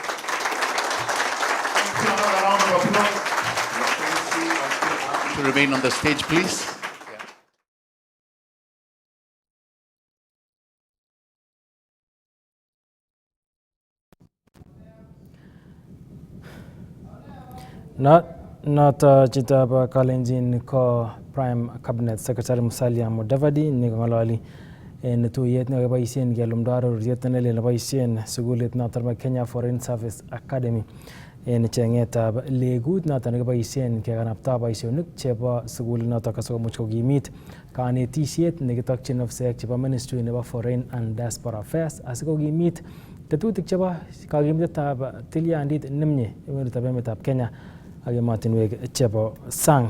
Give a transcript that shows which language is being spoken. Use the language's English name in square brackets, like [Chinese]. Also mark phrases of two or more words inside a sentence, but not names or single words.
[English] Another round of applause. To remain on the stage, please. [Kalenjin] Not chitaba Kalenjin ko [English] Prime Cabinet Secretary [Kalenjin] Musalia Mudavadi ni ngalali en tuyet ne baisien gelumdaro rietnele ne baisien sugulit natar Kenya Foreign Service Academy en chengetab legut natar ne baisien ke ganapta baisionik chebo sugul natar kaso mucho gimit kanetisiet ne kitokchin ofisek chebo Ministry nebo Foreign and Diaspora Affairs asiko gimit tetutik chebo kagimitetab tilyandit nemye emetab emetab Kenya ak ematinwek chebo sang.